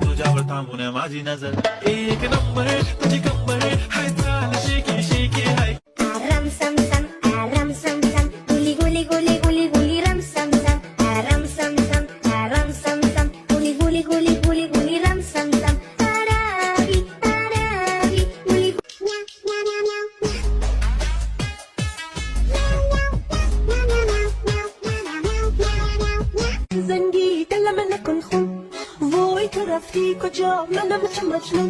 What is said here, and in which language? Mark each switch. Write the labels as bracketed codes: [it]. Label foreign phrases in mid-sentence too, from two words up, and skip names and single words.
[mr] तुझ्यावर थांबून माझी नजर एक नंबर तुझी कंबर हाय चाल शेकी शेकी हाय Ram sam sam, ram sam sam, guli guli guli guli guli ram sam sam, ram sam sam, ram sam sam, guli guli guli guli guli ram sam sam. Arabi, arabi, guli meow meow meow meow. [fa] زنگی دلم نکن خون وای تو رفتی کجا منم چه مجنون